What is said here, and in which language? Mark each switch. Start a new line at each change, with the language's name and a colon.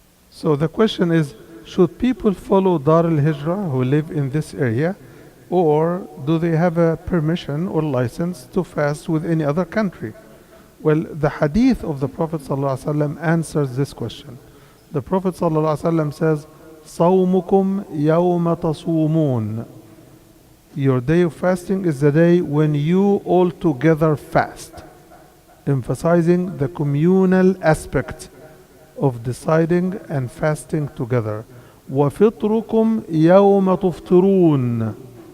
English: So the question is, should people follow Dar al-Hijrah who live in this area, or do they have a permission or license to fast with any other country? Well, the hadith of the Prophet ﷺ answers this question. The Prophet ﷺ says,
Arabic: صَوْمُكُمْ يَوْمَ تَصُومُونَ.
English: Your day of fasting is the day when you all together fast, emphasizing the communal aspect of deciding and fasting together.
Arabic: وَفِطْرُكُمْ يَوْمَ تُفْطِرُونَ.